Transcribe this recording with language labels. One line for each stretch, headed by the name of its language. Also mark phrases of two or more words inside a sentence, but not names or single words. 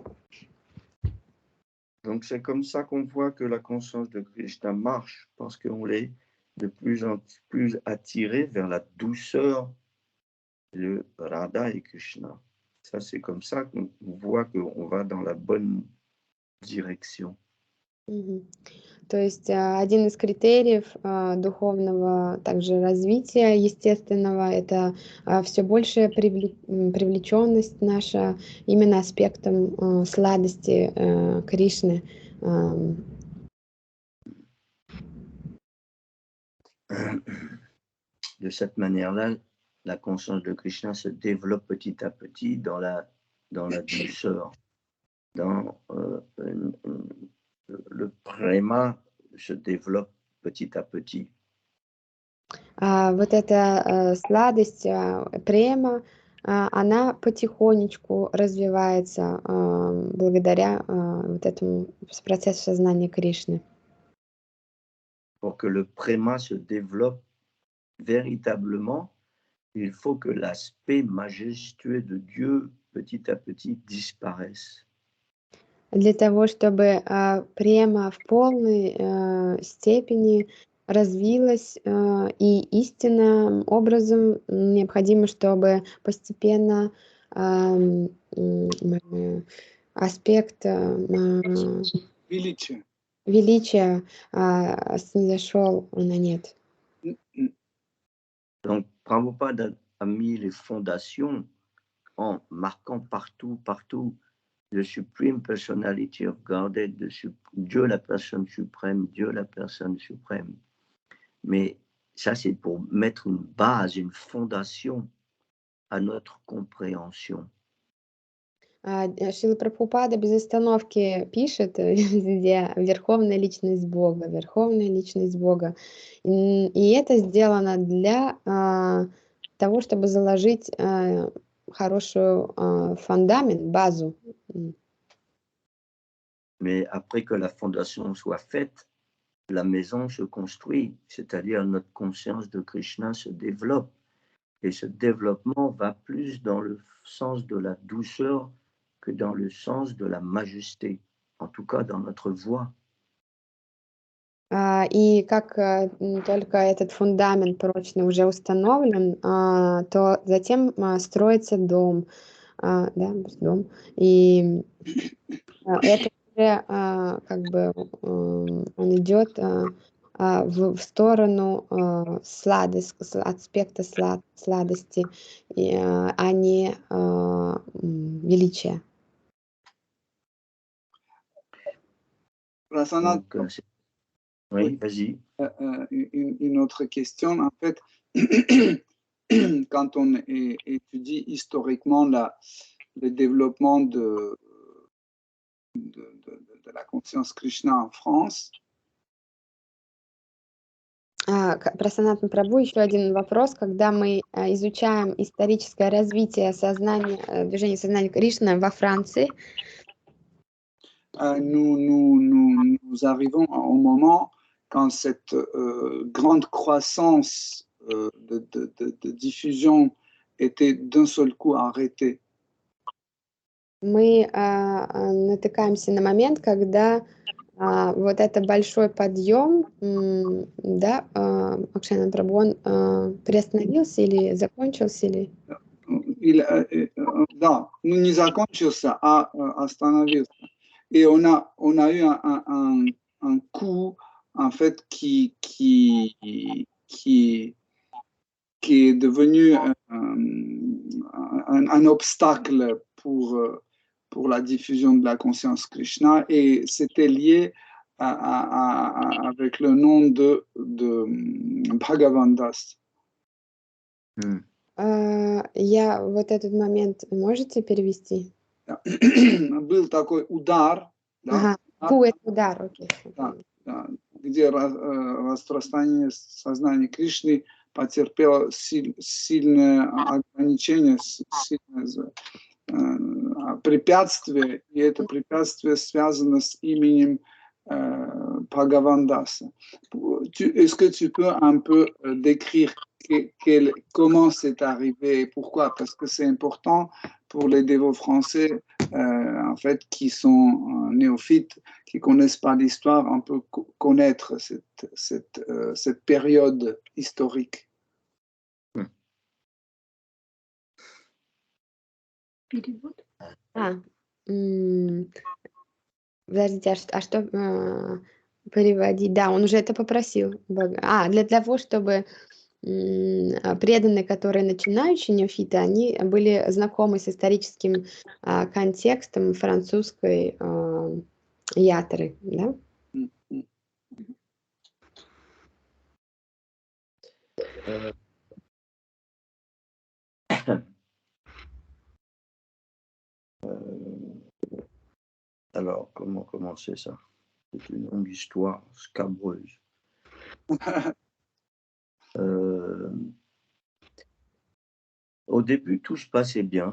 French: Donc c'est comme ça qu'on voit que la conscience de Krishna marche, parce qu'on est de plus en plus attiré vers la douceur de Radha et Krishna. Ça, c'est comme ça qu'on voit qu'on va dans la bonne direction.
Russian: То есть один из критериев духовного также развития естественного — это все большая привлеченность наша именно аспектом сладости Кришны.
French: De cette manière-là, la conscience de Krishna se développe petit à petit dans la douceur, dans le prema se développe petit à petit.
Russian: Вот эта сладость, према, она потихонечку развивается благодаря вот этому процессу сознания Кришны.
French: Pour que le prema se développe véritablement, il faut que l'aspect majestueux de Dieu petit à petit disparaisse.
Russian: Для того, чтобы према в полной степени развилась и истинным образом, необходимо, чтобы постепенно аспект величия снизошел на нет.
French: Donc, Prabhupada a mis les fondations en marquant partout le
English: Supreme Personality of Godhead,
French: Dieu la personne suprême, Dieu la personne suprême. Mais ça, c'est pour mettre une base, une fondation à notre compréhension.
Russian: Шрила Прабхупада без остановки пишет везде «Верховная личность Бога», «Верховная личность Бога». И это сделано для того, чтобы заложить хорошую фундамент, базу.
French: Mais après que la fondation soit faite, la maison se construit, c'est-à-dire notre conscience de Krishna se développe. Et ce développement va plus dans le sens de la douceur que dans le sens de la majesté, en tout cas dans notre voix.
Russian: И как только этот фундамент прочно уже установлен, то затем строится дом. да, дом. И это уже как бы он идет в сторону аспекта сладости, а не величия.
French: Prasanat, Donc, oui, vas-y. une autre question. En fait, quand on étudie historiquement le développement de la conscience Krishna en France,
Russian: Прасанат Прабху, еще один вопрос. Когда мы изучаем историческое развитие сознания, движения сознания Кришны во Франции,
French: nous arrivons au moment quand cette grande croissance de diffusion était d'un seul coup arrêtée.
Russian: Мы натыкаемся на момент, когда вот это большой подъем, да, Акшана Прабху, он приостановился или закончился, или... Да, не закончился, а остановился.
French: Et on a eu un coup, en fait, qui est devenu un obstacle pour la diffusion de la conscience Krishna, et c'était lié avec le nom de Bhagavan Das.
Russian: Я вот этот момент можете перевести? Был такой удар, да, удар, окей. Да, где распространение сознания Кришны потерпело сильное ограничение, сильное препятствие, и это препятствие связано с именем Bhagavan Das.
French: Est-ce que tu peux un peu décrire comment c'est arrivé et pourquoi? Parce que c'est important pour les dévots français, en fait, qui sont néophytes, qui ne connaissent pas l'histoire, un peu connaître cette période historique.
Russian: Подождите, а что переводить? Да, он уже это попросил. Для того, чтобы преданные, которые начинающие неофиты, они были знакомы с историческим контекстом французской ятры, да?
French: Alors, comment commencer ça? C'est une longue histoire scabreuse. Au début, tout se passait bien.